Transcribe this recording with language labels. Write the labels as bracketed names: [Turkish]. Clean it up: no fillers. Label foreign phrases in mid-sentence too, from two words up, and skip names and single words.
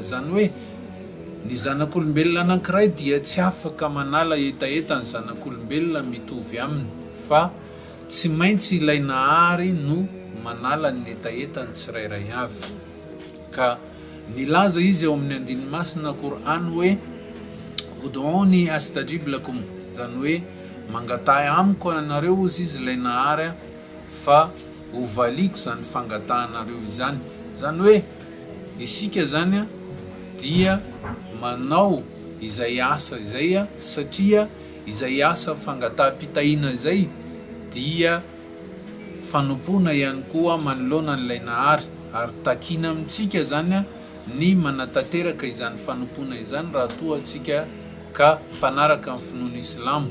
[Malagasy] Zany hoe ny zanak'olombelona anankiray dia tsy afaka manala etaetany zanak'olombelona mitovy aminy, fa tsy maintsy ilay Nahary no manala ny etaetany tsirairay avy. Ka nilaza izy ao amin'ny andinimasina Qur'an hoe [Arabic] ادعوني أستجب لكم, [Malagasy] zany hoe mangatahy amiko anareo ozy izy ilay Nahary fa hovaliko zany fangatahanareo izany. Zany hoe isika zany dia manao izay asa izay satria izay asa fangataha-pitahiana izay dia fanompona ihany koa manoloana an'ilay Nahary, ary takina amintsika zany ny manatanteraka izany fanompona izany raha toa antsika ka mpanaraka amin'ny finoana Islamo.